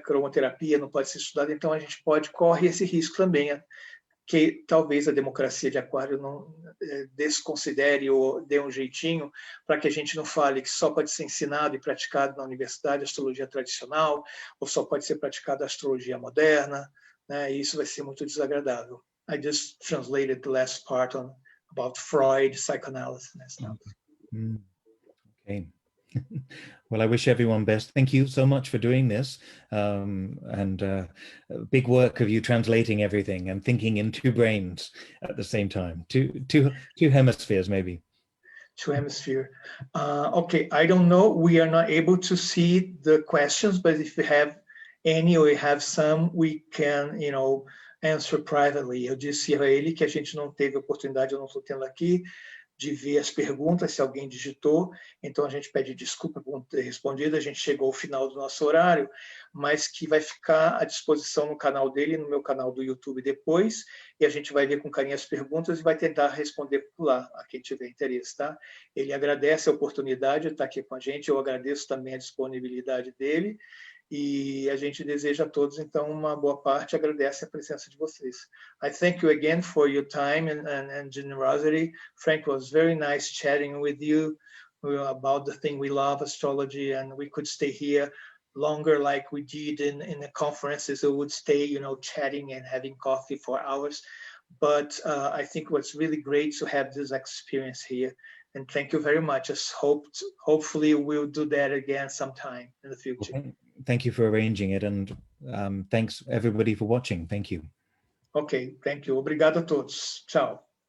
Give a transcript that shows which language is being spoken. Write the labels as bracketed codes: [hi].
[pt] Cromoterapia não pode ser estudada. Então a gente corre esse risco também, que talvez a democracia de Aquário não desconsidere ou dê um jeitinho para que a gente não fale que só pode ser ensinado e praticado na universidade a astrologia tradicional ou só pode ser praticada a astrologia moderna, né? E isso vai ser muito desagradável. [en] I just translated the last part about Freud, psychoanalysis and stuff. Okay. Well, I wish everyone best. Thank you so much for doing this, and big work of you translating everything and thinking in two brains at the same time, two hemispheres maybe. Two hemisphere. Okay, I don't know. We are not able to see the questions, but if you have any or you have some, we can, answer privately. [pt] Eu disse a ele que a gente não teve oportunidade, eu não estou tendo aqui, de ver as perguntas, se alguém digitou, então a gente pede desculpa por não ter respondido, a gente chegou ao final do nosso horário, mas que vai ficar à disposição no canal dele, no meu canal do YouTube depois, e a gente vai ver com carinho as perguntas e vai tentar responder por lá, a quem tiver interesse, tá? Ele agradece a oportunidade de estar aqui com a gente, eu agradeço também a disponibilidade dele, e a gente deseja a todos, então, uma boa parte, agradece a presença de vocês. [en] I thank you again for your time and generosity. Frank, was very nice chatting with you about the thing we love, astrology, and we could stay here longer like we did in the conferences. We would stay, chatting and having coffee for hours. But I think what's really great to have this experience here. And thank you very much. Hopefully we'll do that again sometime in the future. Okay. Thank you for arranging it, and thanks everybody for watching. Thank you. [pt] Ok, [en] thank you. [pt] Obrigado a todos. Tchau.